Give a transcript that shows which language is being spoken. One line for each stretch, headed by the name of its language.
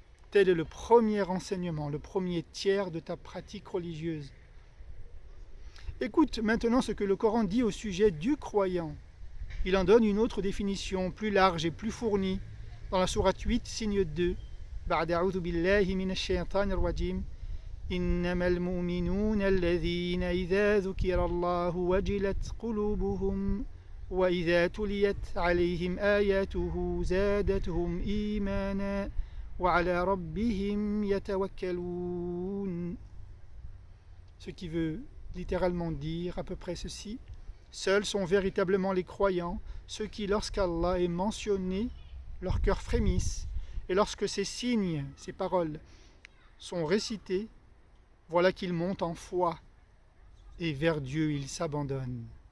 French: Tel est le premier enseignement, le premier tiers de ta pratique religieuse. Écoute maintenant ce que le Coran dit au sujet du croyant. Il en donne une autre définition plus large et plus fournie dans la sourate 8, signe 2.
Arabic: بعد أعوذ بالله من الشيطان الرجيم إنما المؤمنون الذين إذا ذكر الله وجلت قلوبهم وإذا تليت عليهم آياته زادتهم إيمانا وعلى ربهم يتوكلون.
French: Ce qui veut littéralement dire à peu près ceci: seuls sont véritablement les croyants, ceux qui, lorsqu'Allah est mentionné, leur cœur frémisse, et lorsque ces signes, ces paroles sont récités, voilà qu'ils montent en foi, et vers Dieu ils s'abandonnent.